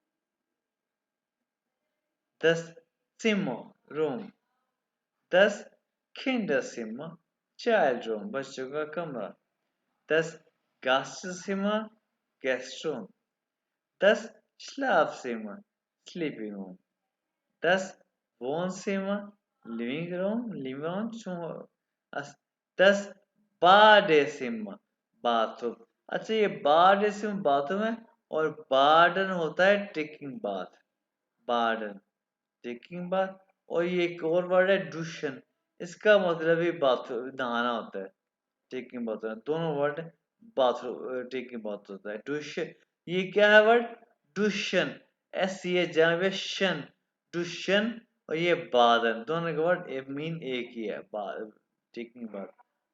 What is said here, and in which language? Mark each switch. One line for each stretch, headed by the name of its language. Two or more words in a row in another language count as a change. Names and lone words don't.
German: das Zimmer Room, das Kinderzimmer
English: Child Room,
Hindi: बच्चों का कमरा,
German: das Gastzimmer
English: Guest Room,
German: das Schlafzimmer
English: Sleeping Room,
German: das Wohnzimmer
English: Living Room,
German: das Badezimmer बाथरूम।
Hindi: अच्छा ये बाडेसिम बाथरूम है और बार्डन होता है
English: taking bath,
Hindi: बार्डन
English: taking bath.
Hindi: और ये एक और वर्ड है डुशन, इसका मतलब ही बाथरूम नहाना होता है,
English: taking bath
Hindi: होता है। दोनों वर्ड
English: bathroom taking bath
Hindi: होता है। डुशन ये क्या है वर्ड डुशन, एस ये जहाँ शन डुशन, और ये बादन, दोनों का वर्ड मीन एक ही है,
English: taking bath.